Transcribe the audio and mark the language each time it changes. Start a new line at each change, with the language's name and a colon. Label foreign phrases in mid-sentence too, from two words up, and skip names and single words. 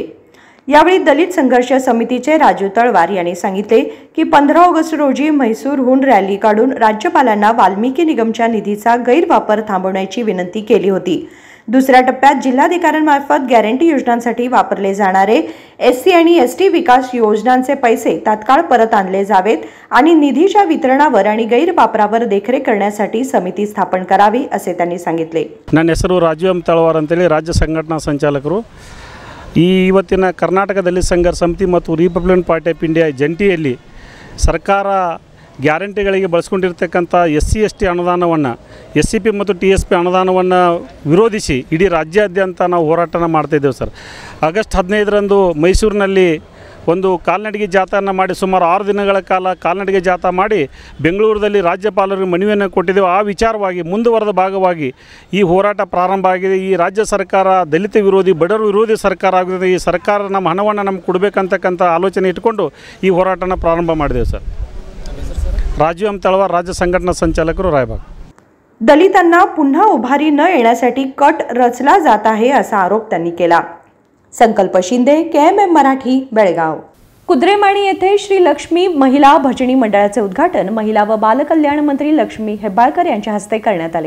Marathi: यावेळी दलित संघर्ष समितीचे राजू तळवार यांनी सांगितले की 15 ऑगस्ट रोजी म्हैसूरहून रॅली काढून राज्यपालांना वाल्मिकी निगमच्या निधीचा गैरवापर थांबवण्याची विनंती केली होती। दुसऱ्या टप्प्यात जिल्हाधिकाऱ्यांमार्फत गॅरंटी योजनांसाठी वापरले जाणारे एससी आणि एसटी विकास योजनांचे पैसे तात्काळ परत आणले जावेत आणि निधीच्या वितरणावर आणि गैरवापरावर देखरेख करण्यासाठी समिती स्थापन करावी असे त्यांनी सांगितले।
Kannada: ನನ್ನ ಹೆಸರು ರಾಜು ಎಂ ತಳವಾರ್ ಅಂತೇಳಿ ರಾಜ್ಯ ಸಂಘಟನಾ ಸಂಚಾಲಕರು। ಇವತ್ತಿನ ಕರ್ನಾಟಕ ದಲಿತ ಸಂಘರ್ಷ ಸಮಿತಿ ಮತ್ತು ರಿಪಬ್ಲಿಕನ್ ಪಾರ್ಟಿ ಆಫ್ ಇಂಡಿಯಾ ಜಂಟಿಯಲ್ಲಿ ಸರ್ಕಾರ ಗ್ಯಾರಂಟಿಗಳಿಗೆ ಬಳಸ್ಕೊಂಡಿರ್ತಕ್ಕಂಥ ಎಸ್ಸಿ ಎಸ್ ಟಿ ಅನುದಾನವನ್ನು SCP ಮತ್ತು TSP ಅನುದಾನವನ್ನು ವಿರೋಧಿಸಿ ಇಡೀ ರಾಜ್ಯಾದ್ಯಂತ ನಾವು ಹೋರಾಟನ ಮಾಡ್ತಾಯಿದ್ದೇವೆ ಸರ್। ಆಗಸ್ಟ್ 15ರಂದು ಮೈಸೂರಿನಲ್ಲಿ ಒಂದು ಕಾಲ್ನಡಿಗೆ ಜಾಥಾವನ್ನು ಮಾಡಿ ಸುಮಾರು 6 ದಿನಗಳ ಕಾಲ ಕಾಲ್ನಡಿಗೆ ಜಾಥಾ ಮಾಡಿ ಬೆಂಗಳೂರಲ್ಲಿ ರಾಜ್ಯಪಾಲರಿಗೆ ಮನವಿಯನ್ನು ಕೊಟ್ಟಿದ್ದೆವು. ಆ ವಿಚಾರವಾಗಿ ಮುಂದುವರೆದ ಭಾಗವಾಗಿ ಈ ಹೋರಾಟ ಪ್ರಾರಂಭ ಆಗಿದೆ. ಈ ರಾಜ್ಯ ಸರ್ಕಾರ ದಲಿತ ವಿರೋಧಿ, ಬಡವರ ವಿರೋಧಿ ಸರ್ಕಾರ ಆಗಿದೆ. ಈ ಸರ್ಕಾರ ನಮ್ಮ ಹಣವನ್ನು ನಮ್ಗೆ ಕೊಡಬೇಕಂತಕ್ಕಂಥ ಆಲೋಚನೆ ಇಟ್ಕೊಂಡು ಈ ಹೋರಾಟನ ಪ್ರಾರಂಭ ಮಾಡಿದೆವು ಸರ್.
Marathi: राजू एम तळवार, राज्य संघटना संचालक, रायबाग. दलितांना पुन्हा उभारी न येण्यासाठी कट रचला जात आहे असा आरोप त्यांनी केला. संकल्प शिंदे, KMM मराठी, बेळगाव. कुद्रेमाणी येथे श्री लक्ष्मी महिला भजनी मंडळाचे उद्घाटन महिला व बालकल्याण मंत्री लक्ष्मी हेब्बाळकर यांच्या हस्ते करण्यात आले.